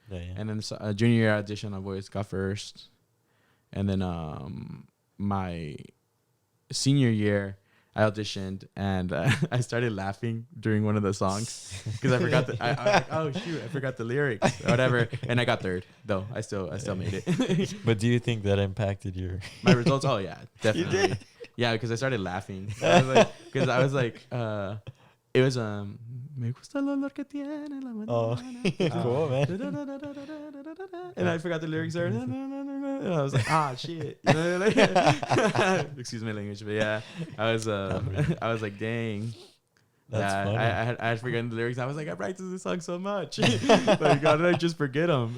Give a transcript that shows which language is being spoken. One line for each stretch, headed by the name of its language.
English: And then junior year audition, I always got first. And then my senior year, I auditioned and I started laughing during one of the songs because I forgot I was like, oh shoot, I forgot the lyrics or whatever. And I got 3rd though. I still made it. But do you think that impacted my results? Oh yeah, definitely. You did? Yeah, because I started laughing. I was like, It was
Spanish: Me gusta el olor que tiene la mañana.
English: Oh, cool, man. And I forgot the lyrics there. And I was like, shit. You know, like, excuse my language, but yeah, I was like, dang. That's funny. I had forgotten the lyrics. I was like, I practiced this song so much, but God, I just forget them.